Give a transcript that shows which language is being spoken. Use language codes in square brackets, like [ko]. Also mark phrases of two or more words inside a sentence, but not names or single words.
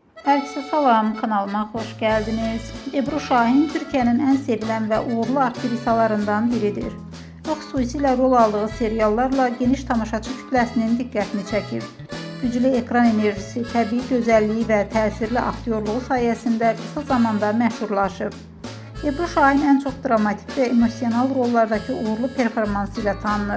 [tr] Herkese salam, kanalıma hoş geldiniz. Ebru Şahin Türkiye'nin en sevilen ve uğurlu aktrisalarından biridir. [az] Xüsusilə rol aldığı seriallarla geniş tamaşaçı kütləsinin diqqətini çəkib. Güclü ekran enerjisi, təbii gözəlliyi və təsirli aktyorluğu sayəsində qısa zamanda məşhurlaşıb. Ebru Şahin ən çox dramatik və emosional rollardakı uğurlu performansı ilə tanınır.